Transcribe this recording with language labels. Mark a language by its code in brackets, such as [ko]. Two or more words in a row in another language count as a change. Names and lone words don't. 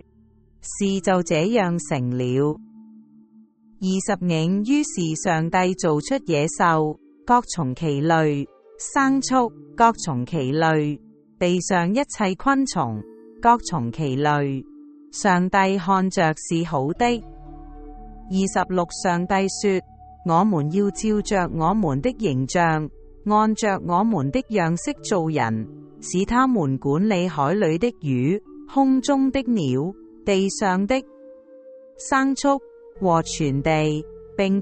[zh] 事就這樣成了。25於是上帝造出野獸，各從其類，牲畜，各從其類，地上一切昆蟲，各從其類。上帝看着是好的。26上帝說：我們要照着我們的形象，按着我們的樣式造人，使他們管理海裏的魚、空中的鳥、地上的牲畜和全地，並